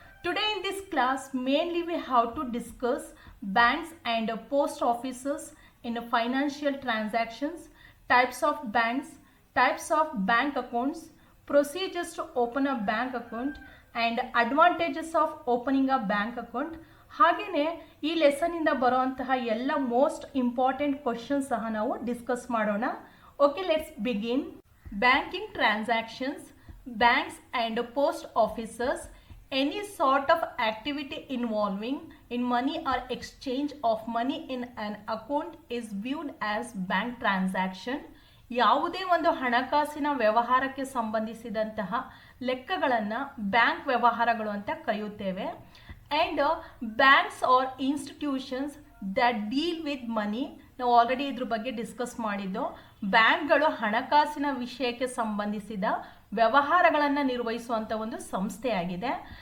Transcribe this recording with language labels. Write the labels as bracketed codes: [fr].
[en] Today in this class, mainly we have to discuss banks and post offices in financial transactions, types of banks, types of bank accounts, procedures to open a bank account and advantages of opening a bank account. [kn] ಹಾಗೆಯೇ ಈ lesson ಇಂದ ಬರುವಂತಹ ಎಲ್ಲ most important questions ಸಹ ನಾವು discuss ಮಾಡೋಣ. [en] Okay, let's begin. Banking transactions, banks and post offices, any sort of activity involving in money or exchange of money in an account is viewed as bank transaction. [kn] ಯಾವುದೇ ಒಂದು ಹಣಕಾಸಿನ ವ್ಯವಹಾರಕ್ಕೆ ಸಂಬಂಧಿಸಿದಂತಹ ಲೆಕ್ಕಗಳನ್ನು bank ವ್ಯವಹಾರಗಳು ಅಂತ ಕರೆಯುತ್ತೇವೆ. [en] and banks are institutions that deal with money, [kn] ನಾವು already ಇದ್ರ ಬಗ್ಗೆ ಡಿಸ್ಕಸ್ ಮಾಡಿದ್ದು. ಬ್ಯಾಂಕ್ಗಳು ಹಣಕಾಸಿನ ವಿಷಯಕ್ಕೆ ಸಂಬಂಧಿಸಿದ ವ್ಯವಹಾರಗಳನ್ನು ನಿರ್ವಹಿಸುವಂಥ ಒಂದು ಸಂಸ್ಥೆಯಾಗಿದೆ.